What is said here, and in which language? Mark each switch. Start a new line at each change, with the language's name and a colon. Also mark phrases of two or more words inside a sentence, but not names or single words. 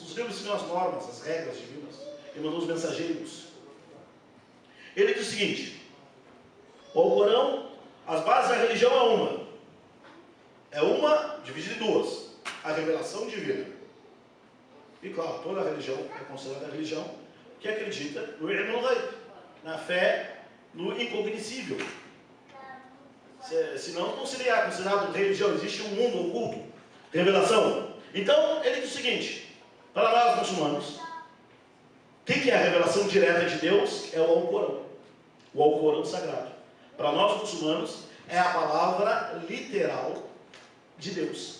Portuguese: Os livros são as normas, as regras divinas. Ele mandou os mensageiros. Ele diz o seguinte: o Alcorão, as bases da religião é uma. É uma dividida em duas. A revelação divina. E claro, toda a religião é considerada religião que acredita no
Arabic: علم الغيب,
Portuguese: na fé no incognoscível. Senão não seria considerado religião. Existe um mundo oculto, revelação. Então ele diz o seguinte: para nós muçulmanos, o que é a revelação direta de Deus? É o Alcorão, o Alcorão sagrado. Para nós muçulmanos é a palavra literal de Deus.